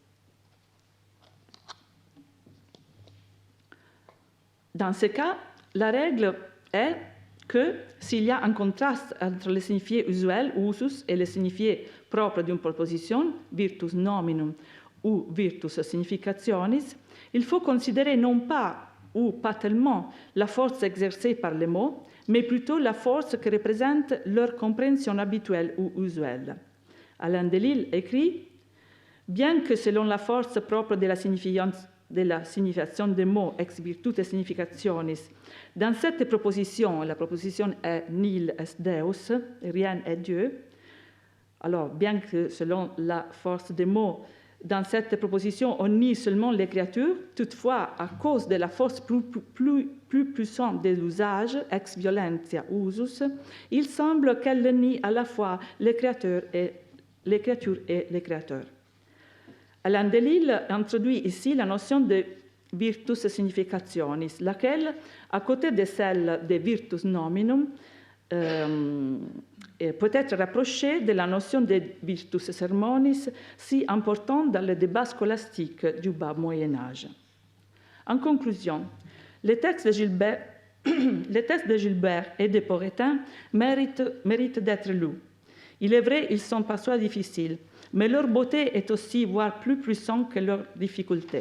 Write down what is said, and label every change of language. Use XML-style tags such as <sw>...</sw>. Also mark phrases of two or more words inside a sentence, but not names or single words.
<fr>Dans ce cas, la règle est que s'il y a un contraste entre le signifié usuel, usus, et le signifié propre d'une proposition,</fr> <la>virtus nominum ou virtus significationis,</la> <fr>il faut considérer non pas ou pas tellement la force exercée par les mots, mais plutôt la force que représente leur compréhension habituelle ou usuelle. Alain Delille écrit « Bien que selon la force propre de la signification des mots ex virtute</fr> <la>significationis,</la> <fr>dans cette proposition, la proposition est nihil est Deus, rien est Dieu, alors bien que selon la force des mots, dans cette proposition, on nie seulement les créatures, toutefois, à cause de la force plus puissante de l'usage,</fr> <la>ex violentia usus,</la> <fr>il semble qu'elle nie à la fois les créatures et les créateurs. Alain Delille introduit ici la notion de virtus significationis, laquelle, à côté de celle de virtus nominum, peut être rapprochée de la notion de virtus sermonis, si importante dans le débat scolastique du bas Moyen-Âge. En conclusion, les textes de Gilbert et de Poretin méritent d'être lus. Il est vrai, ils sont parfois difficiles, mais leur beauté est aussi, voire plus puissante que leur difficulté.</fr>